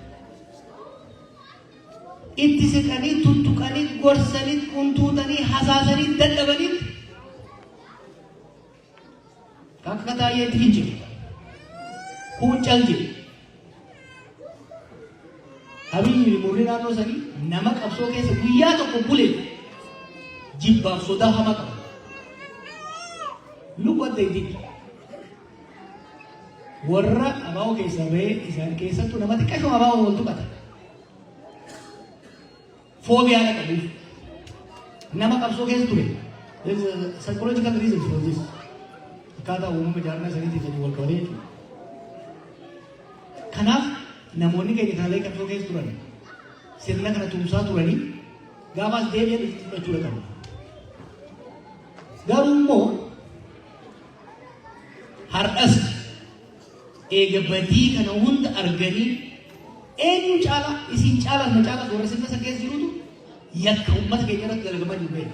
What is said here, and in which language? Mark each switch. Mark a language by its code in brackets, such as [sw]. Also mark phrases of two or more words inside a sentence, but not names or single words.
[om] itti siqanii tuttuqanii gorsanii quntuutanii hasaasanii dadhabanii akka taa'eetti hin jiru kuuccal jiru Habibni murni naannoo sanii nama qabsoo keessa guyyaa tokko bule jibbaaf sodaa hamaa qaba. [en] Look what they did. [om] Warra abaa'oo keessa ba'ee isaan keessattuu nama xiqqashoo abaa'oo wal tuqata. Foobiyaa qabuuf nama qabsoo keessa ture. [en] There is a psychological reasons for this. [om] Akkaataa uumama jaarmaa saniitiif wal qabatee jechuudha. Kanaaf namoonni keenya kanallee qabsoo keessa turan sirna kana tumsaa turanii gaafaas deebi'an itti fudhachuudha qabu. Garuu immoo har'as eega badii kana hunda arganii eenyu caala isin caala na caala warra sirna isa keessa jirutu yakka uummata keenya irratti dalagamaa jiru beeku.